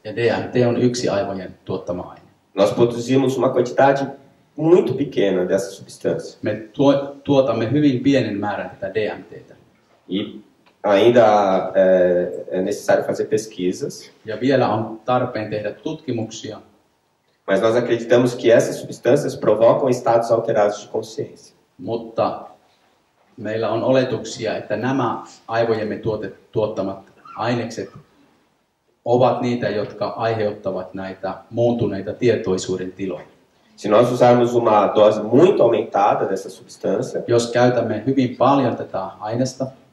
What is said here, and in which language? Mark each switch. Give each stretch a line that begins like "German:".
Finnish: Ja DMT on yksi aivojen tuottama aine.
Portuguese: Nós produzimos uma quantidade muito pequena dessa substância.
Finnish: Me tuotamme hyvin pienen määrän tätä DMT:tä.
Portuguese: E ainda é necessário fazer pesquisas.
Finnish: Ja vielä on tarpeen tehdä tutkimuksia.
Portuguese: Mas nós acreditamos que essas substâncias provocam estados alterados de consciência.
Finnish: Mutta meillä on oletuksia, että nämä aivojemme tuottamat ainekset ovat niitä, jotka aiheuttavat näitä muuntuneita tietoisuuden tiloja.
Portuguese: Se nós usarmos uma dose muito aumentada dessa substância,
Finnish: Jos käytämme hyvin paljon tätä aineesta,